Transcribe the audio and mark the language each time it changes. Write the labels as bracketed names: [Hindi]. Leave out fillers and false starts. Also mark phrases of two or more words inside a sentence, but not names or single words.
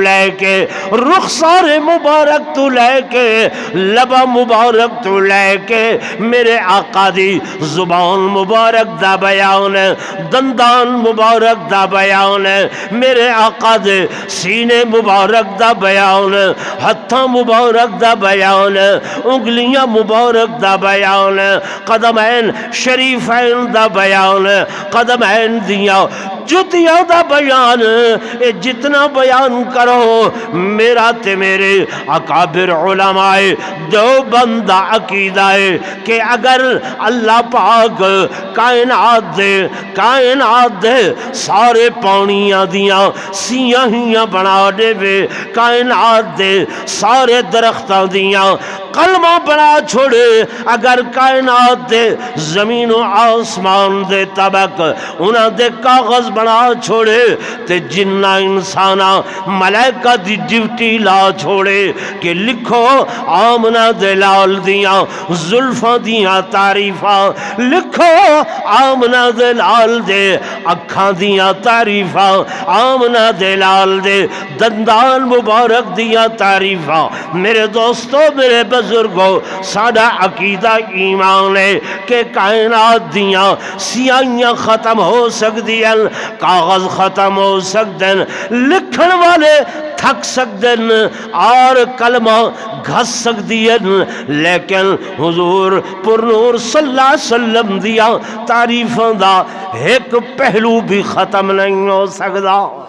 [Punjabi] لے کے رخسار مبارک تو لے کے لبا مبارک تو لے کے میرے آقا دی زبان مبارک دا بیان ہے دندان مبارک دا بیان ہے میرے آقا دے سینے مبارک دا بیان ہے ہتھاں مبارک دا بیان ہے انگلیاں مبارک دا بیان ہے قدمین شریفین دا بیان ہے قدمین دیاں جتیاں دا بیان ہے. جتنا بیان کرو میرا تے میرے اکابر علماء دیوبند دا عقیدہ ہے کہ اگر اللہ پاک کائنات دے سارے پانیاں دیاں سیاہیاں بنا دے وے کائنات دے سارے درختاں دیاں کلمہ بنا چھوڑے اگر کائنات دے زمین و آسمان دے طبق انہاں دے کاغذ بنا چھوڑے تے جنہ انسانہ ملائکہ دی ڈیوٹی لا چھوڑے کہ لکھو آمنہ دے لال دیاں زلفاں دیاں تعریفاں لکھو آمنہ دے لال دے اکھاں دیاں تعریفاں آمنہ دے لال دے دندان مبارک دیاں تعریفاں. میرے دوستو میرے بزرگوں ساڈا عقیدہ ایمان ہے کہ [Urdu] کائنات دیاں سیاہیاں ختم ہو سکتی ہیں [Punjabi] کاغذ ختم ہو سکتے ہیں لکھن والے تھک سکتے ہیں اور کلمہ گھس سکتی ہے لیکن حضور پر نور صلی اللہ علیہ وسلم دیا تعریفاں دا ایک پہلو بھی ختم نہیں ہو سکتا.